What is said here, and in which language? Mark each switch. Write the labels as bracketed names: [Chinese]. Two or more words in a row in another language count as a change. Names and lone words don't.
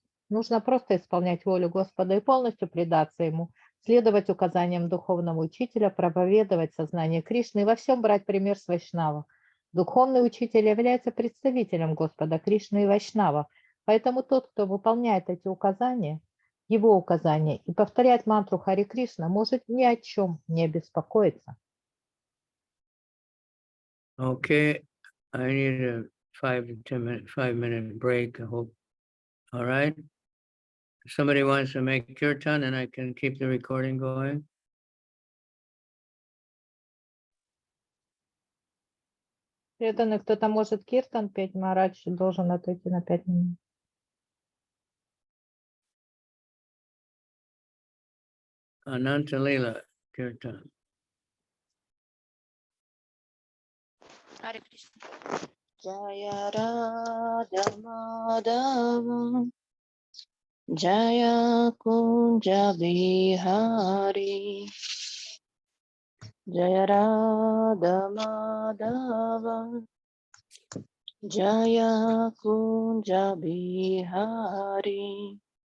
[Russian] Нужно просто исполнять волю Господа и полностью предаться Ему, следовать указаниям духовного учителя, проповедовать сознание Кришны и во всем брать пример с вайшнава. Духовный учитель является представителем Господа Кришны и вайшнава, поэтому тот, кто выполняет эти указания, его указания и повторяет мантру Харе Кришна, может ни о чем не беспокоиться. [English] Okay, I need a 5-minute break, I hope. All right. If somebody wants to make kirtan, and I can keep the recording going. [Russian] Преданный, кто-то может киртан петь, Марадж должен отойти на 5 минут. Ananta Lila kirtan. Hare Krishna. [Sanskrit] जय राधा माधव जय कुञ्ज विहारी जय राधा माधव जय कुञ्ज विहारी